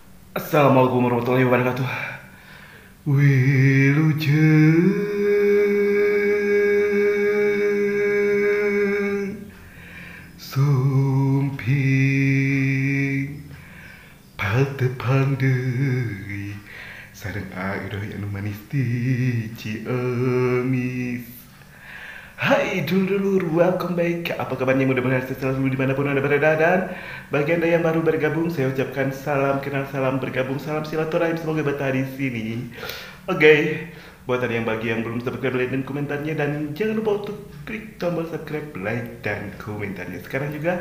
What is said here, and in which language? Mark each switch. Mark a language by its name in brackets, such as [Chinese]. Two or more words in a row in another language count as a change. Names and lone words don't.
[Arabic] السلام عليكم ورحمة الله وبركاته. [Sundanese] Wilujeng sumping paltepang deui sareng airah anu manis di Ciamis. Hai dulur, [English] welcome back. [Indonesian] Apa kabarnya? Mudah-mudahan sehat selalu dimanapun Anda berada. Dan bagi Anda yang baru bergabung, saya ucapkan salam kenal, salam bergabung, salam silaturahim. Semoga betah di sini. Oke, buat Anda yang belum subscribe, like dan komentarnya, dan jangan lupa untuk klik tombol subscribe, like dan komentarnya sekarang juga.